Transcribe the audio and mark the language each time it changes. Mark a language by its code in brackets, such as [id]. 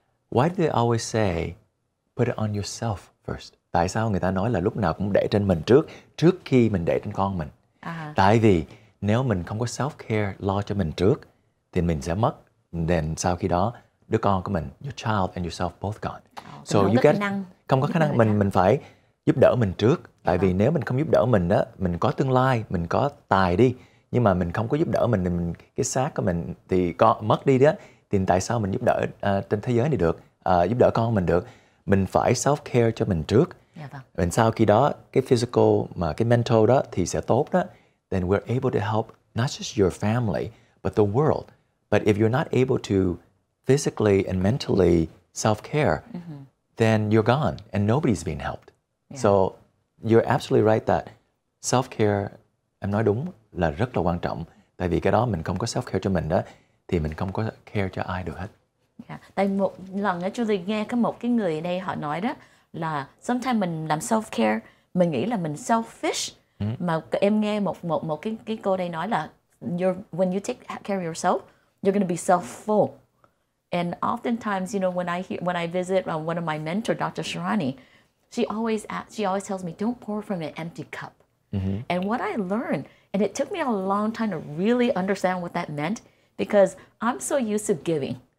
[en] Why do they always say put it on yourself first? [vi] Tại sao người ta nói là lúc nào cũng để trên mình trước khi mình để trên con mình? Tại vì nếu mình không có self-care, lo cho mình trước, thì mình sẽ mất. [en] Then [vi] sau khi đó, đứa con của mình, [en] your child and yourself both gone. So you get [vi] không có khả năng, mình phải giúp đỡ mình trước. Tại vì nếu mình không giúp đỡ mình đó, mình có tương lai, mình có tài đi, nhưng mà mình không có giúp đỡ mình cái xác của mình thì có mất đi đó. Thì tại sao mình giúp đỡ trên thế giới này được, giúp đỡ con mình được? Mình phải self-care cho mình trước. Và sau khi đó, cái physical mà cái mental đó thì sẽ tốt đó. [en] Then we're able to help not just your family, but the world. But if you're not able to physically and mentally self-care, then you're gone and nobody's being helped. So you're absolutely right that self-care, [vi] em nói đúng, là rất là quan trọng. Tại vì cái đó mình không có self-care cho mình đó, thì mình không có care cho ai được hết. Tại một lần á, Julie nghe có một cái người ở đây họ nói đó là sometimes mình làm self-care, mình nghĩ là mình selfish. Mà em nghe một cái cô đây nói là [en] when you take care of yourself, you're going to be self-full. And oftentimes, when I visit one of my mentor, Dr. Sharani, she always tells me, don't pour from an empty cup. And what I learned, and it took me a long time to really understand what that meant, because I'm so used to giving.